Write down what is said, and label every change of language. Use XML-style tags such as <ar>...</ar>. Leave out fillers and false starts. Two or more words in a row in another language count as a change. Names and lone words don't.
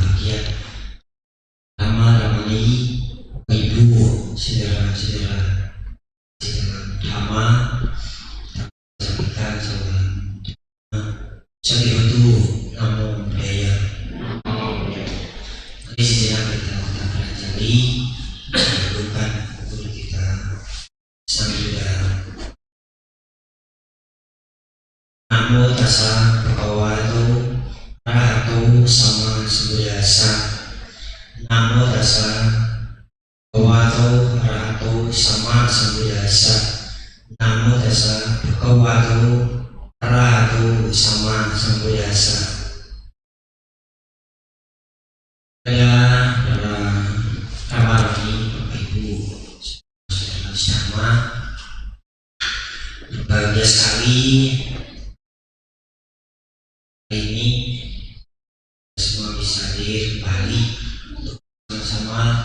<id>berbahagia Rama-Ramani, Ibu, saudara-saudara Dhamma, sampaikan salam Sabihotu,</id> <pi>Namo Buddhaya.</pi> <id>Mari sejenak kita pelajari bukan guru kita Sang Buddha.</id> <pi>Namo tassa bhagavato arahato sama sambuddhassa. Namo tassa bhagavato arahato sama sambuddhassa. Namo tassa bhagavato arahato sama sambuddhassa.</pi> <id>Saya para Rama-Rami, Bapak Ibu, saudara Dhamma, berbahagia sekali hari ini semua bisa hadir kembali untuk sama-sama</id>